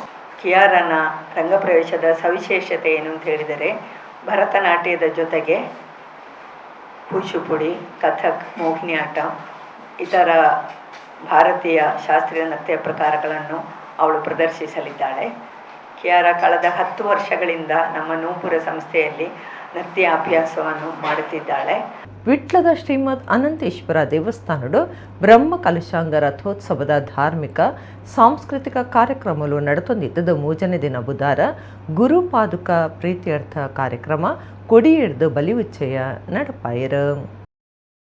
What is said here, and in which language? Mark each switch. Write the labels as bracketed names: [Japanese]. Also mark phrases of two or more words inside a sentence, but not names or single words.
[Kannada] ಕಿಯಾರನ ರಂಗಪ್ರವೇಶದ ಸವಿಶೇಷತೆ ಏನು ಅಂತ ಹೇಳಿದರೆ, ಭರತನಾಟ್ಯದ ಜೊತೆಗೆ ಕೂಚಿಪುಡಿ, ಕಥಕ್, ಮೋಹಿನಿಯಾಟ್ಟ ಇತರ ಭಾರತೀಯ ಶಾಸ್ತ್ರೀಯ ನೃತ್ಯ ಪ್ರಕಾರಗಳನ್ನು ಅವಳು ಪ್ರದರ್ಶಿಸಲಿದ್ದಾಳೆ. ಕಿಯಾರಾ ಕಳೆದ 10 ವರ್ಷಗಳಿಂದ ನಮ್ಮ ನೂಪುರ ಸಂಸ್ಥೆಯಲ್ಲಿ ನೃತ್ಯ ಅಭ್ಯಾಸವನ್ನು ಮಾಡುತ್ತಿದ್ದಾಳೆ. [Tulu] ವಿಟ್ಲದ ಶ್ರೀಮದ್ ಅನಂತೇಶ್ವರ ದೇವಸ್ಥಾನಡು ಬ್ರಹ್ಮ ಕಲಶಾಂಗ ರಥೋತ್ಸವದ ಧಾರ್ಮಿಕ ಸಾಂಸ್ಕೃತಿಕ ಕಾರ್ಯಕ್ರಮಗಳು ನಡೆತೊಂದಿದ್ದದು 3ನೇ ದಿನ ಬುಧವಾರ ಗುರುಪಾದುಕ ಪ್ರೀತ್ಯರ್ಥ ಕಾರ್ಯಕ್ರಮ ಕೊಡಿ ಹಿಡಿದು ಬಲಿ ಉಚ್ಚಯ ನಡಪಾಯರು.